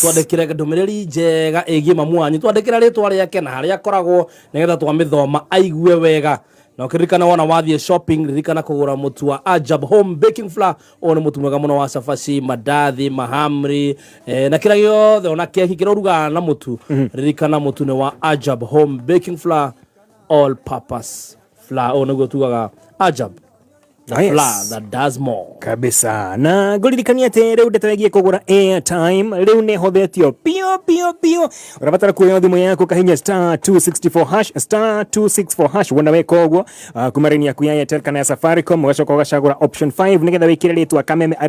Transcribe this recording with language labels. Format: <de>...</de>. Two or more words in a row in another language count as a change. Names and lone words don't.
<ki>Twandĩkĩre ndũmĩrĩri njega ĩgiĩ mamu wanyu, twandĩkĩra rĩtwa rĩake na harĩa akoragwo nĩgetha twamĩthoma aigue wega. Na ũkĩririkana wona wathiĩ shopping ririkana kũgũra mũtu wa Ajab</ki> <en>home baking flour.</en> <ki>Ũyũ nĩ mũtu mwega mũno wa cabaci, mandathi, mahamri na kĩrĩa gĩothe ona keki kĩrĩa ũrugaga na mũtu ririkana mũtu nĩ wa Ajab</ki> <en>home baking flour all purpose flour.</en> <ki>Ũyũ nĩguo tugaga Ajab.</ki> <en>Flour that does more.</en> <ki>Kabisa. Na ngũririkania atĩ rĩu ndeto ĩgiĩ kũgũra airtime rĩu nĩ hothetio pio. Ũrabatara kuoya thimũ yaku kahinya *264# wona weka ũguo kuma raini yaku ya Airtel kana ya Safaricom ũgacoka ũgacagũra option 5 nĩgetha wĩkĩre rĩtwa kameme arĩ</ki>